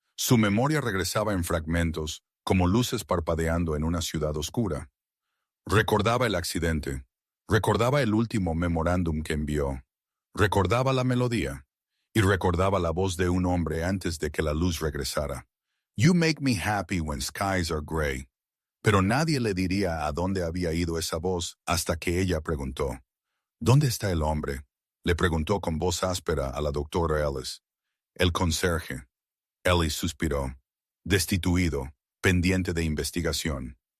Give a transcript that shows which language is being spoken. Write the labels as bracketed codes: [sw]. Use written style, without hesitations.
[es] Su memoria regresaba en fragmentos, como luces parpadeando en una ciudad oscura. Recordaba el accidente. Recordaba el último memorándum que envió. Recordaba la melodía. Y recordaba la voz de un hombre antes de que la luz regresara. [en] You make me happy when skies are gray. [es] Pero nadie le diría a dónde había ido esa voz hasta que ella preguntó. ¿Dónde está el hombre? Le preguntó con voz áspera a la doctora Ellis. El conserje. Ellis suspiró, destituido, pendiente de investigación.